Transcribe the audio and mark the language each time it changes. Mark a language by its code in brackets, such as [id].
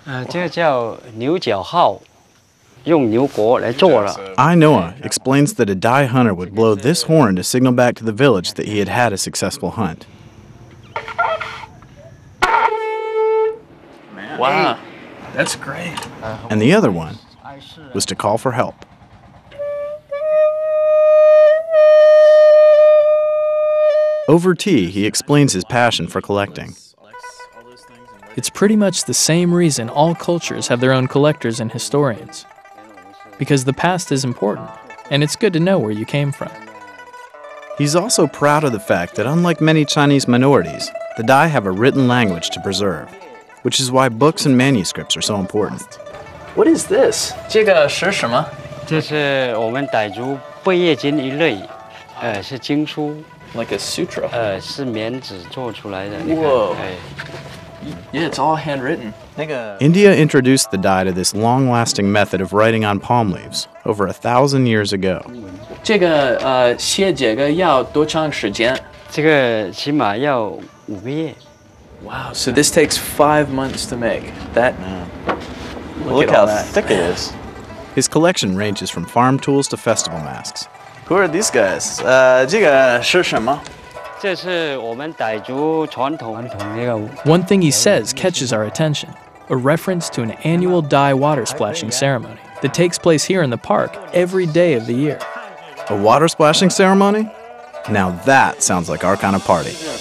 [zh] 这个叫牛角号，用牛角来做的。 [en] LIlisuo explains that a Dai hunter would blow this horn to signal back to the village that he had had a successful hunt. Wow. That's great. And the other one was to call for help. Over tea, he explains his passion for collecting. It's pretty much the same reason all cultures have their own collectors and historians. Because the past is important, and it's good to know where you came from. He's also proud of the fact that unlike many Chinese minorities, the Dai have a written language to preserve, which is why books and manuscripts are so important. What is this? [zh] 这个是什么？这是我们傣族贝叶经一类，是经书。 [en] Like a sutra. [zh] 是棉纸做出来的。你看， [en] Whoa. Yeah, it's all handwritten. India introduced the Dai to this long-lasting method of writing on palm leaves over 1,000 years ago. [zh] 这个写这个要多长时间？这个起码要5个月。 [en] Wow, so this takes 5 months to make. That. Look how thick it is. His collection ranges from farm tools to festival masks. Who are these guys? [zh] 这个是什么？这是我们傣族传统那个。 [en] One thing he says catches our attention, a reference to an annual Dai water splashing ceremony that takes place here in the park every day of the year. A water splashing ceremony? Now that sounds like our kind of party.